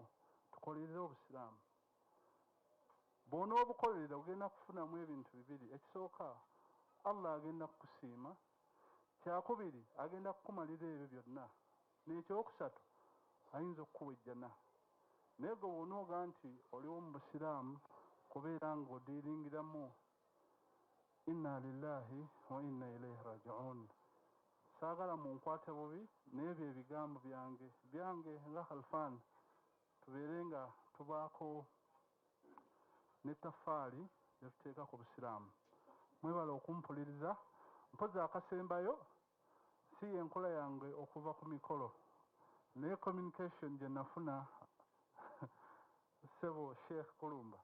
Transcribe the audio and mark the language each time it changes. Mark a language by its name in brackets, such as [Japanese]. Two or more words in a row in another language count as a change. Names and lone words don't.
[Ganda] Tukolerere Obusiraamu. Bw'onoobukolerera ogenda kufunamu ebintu bibiri. Ekisooka, Allah agenda kukusiima. Kyakubiri, agenda kukumalira ebyo byonna. N'ekyokusatu, ayinza okukuwa ejjana. Naye gwe bw'onooga nti oliwo mu Busiraamu kubeera ng'odiiringiramu [Arabic] إنا لله وإنا إليه راجعون. [Ganda] Saagala munkwate bubi, naye bye bigambo byange nga Khalfan. Tubeere nga tubaako n'ettafaali lye tuteeka ku Busiraamu. Mwebala okumpuliriza. Mpozi akasembayo si y'enkola yange okuva ku mikolo, naye communication gye nafuna Sebo Sheikh Kulumba.